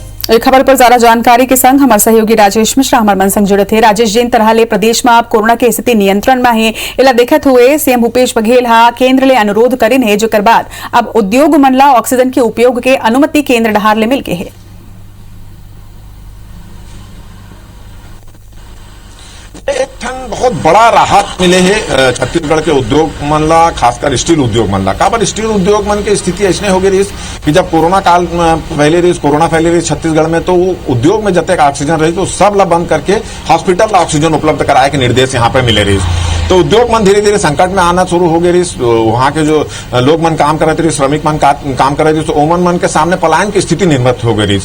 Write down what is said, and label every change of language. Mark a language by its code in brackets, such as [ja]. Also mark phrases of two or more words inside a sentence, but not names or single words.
[hne] इस खबर पर ज्यादा जानकारी के संग हमारे सहयोगी राजेश मिश्रा हमारे मन संग जुड़े थे। राजेश, जिन तरह ले प्रदेश में अब कोरोना की स्थिति नियंत्रण में है, इला देखत हुए सीएम भूपेश बघेल हा केंद्र ले अनुरोध करिन है, जेकर बाद अब उद्योग मन ला ऑक्सीजन के उपयोग के अनुमति केंद्र डहार ले मिल गए है। एक ठन बहुत बड़ा राहत मिले है छत्तीसगढ़ के उद्योग मन ला, खासकर स्टील उद्योग मन ला। काबर स्टील उद्योग मन की स्थिति ऐसने हो गई कि जब कोरोना काल कोरोना फैले रही छत्तीसगढ़ में, तो उद्योग में जब तक ऑक्सीजन रही तो सब ला बंद करके [en] hospital oxygen [hne] उपलब्ध कराए के निर्देश यहाँ पे मिले रही। तो उद्योग मन धीरे धीरे संकट में आना शुरू हो गई। वहाँ के जो लोग मन काम करते रही, श्रमिक मन काम कर रहे थे, तो ओमन मन के सामने पलायन की स्थिति निर्मित हो गई।